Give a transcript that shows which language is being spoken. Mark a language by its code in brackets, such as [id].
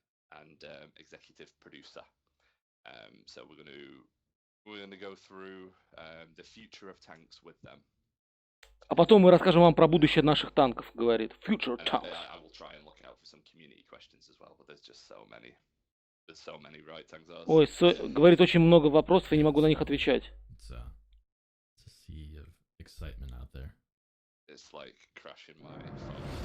[en] And executive producer. So we're going to go through the future of tanks with them. [ru] А потом мы расскажем вам про будущее наших танков, говорит. [en] Future tanks. I will try and look out for some community questions as well, but there's just so many. There's so many, right, Tangzars? [ru] Ой, говорит, очень много вопросов, я не могу на них отвечать. [en] It's a sea of excitement out there. It's like crashing my phone.